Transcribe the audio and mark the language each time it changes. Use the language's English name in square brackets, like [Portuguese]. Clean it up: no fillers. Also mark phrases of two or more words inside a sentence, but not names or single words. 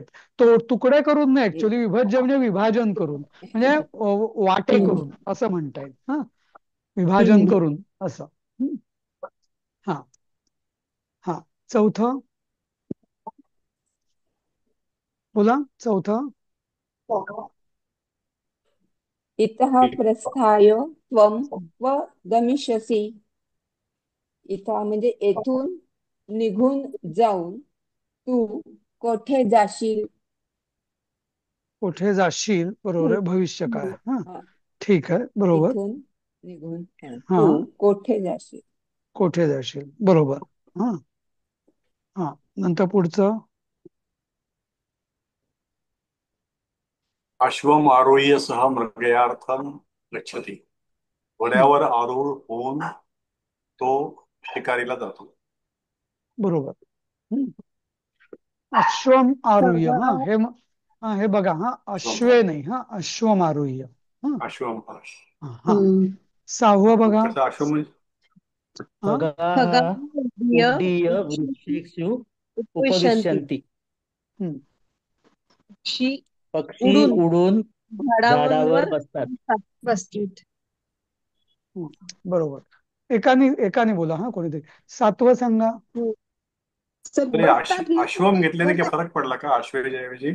[Marathi] तो तुकडे करून नाही, ऍक्च्युली विभज्य म्हणजे विभाजन करून, म्हणजे वाटे हम्म. करून असं म्हणता येईल. हा, हम्म. विभाजन करून असं. हम्म, हा हा, चौथं बोला. चौथं. [Sanskrit] इतः प्रस्थाय त्वं व गमिष्यसि. [Marathi] इथं म्हणजे येथून निघून जाऊन तू कोठे जाशील. कुठे जाशील, बरोबर आहे. भविष्य काळ. हा, हा, ठीक आहे, बरोबर. इथून निघून हा, तू कोठे जाशील. कोठे जाशील, बरोबर. हा हा, नंतर पुढचं. [Sanskrit] अश्वम आरोह्य सह मृगयार्थम गच्छति. [Marathi] घोड्यावर आरूढ होऊन तो शिकारीला जातो. बरोबर. हम्म. [Sanskrit] अश्वम आरुह्य. [Marathi] हे बघा, अश्वे नाही, [Sanskrit] अश्वम आरुह्य. [Marathi] अश्वम हा 6वं बघा. कसं अश्वम म्हणजे [Sanskrit] खगाः उड्डीय वृक्षेषु उपविशन्ति. [Marathi] पक्षी उडून झाडावर बसतात. बरोबर. एकाने बोला कोणीतरी. 7वं सांगा. अश्वम घेतल्याने काय फरक पडला का अश्वेच्या ऐवजी?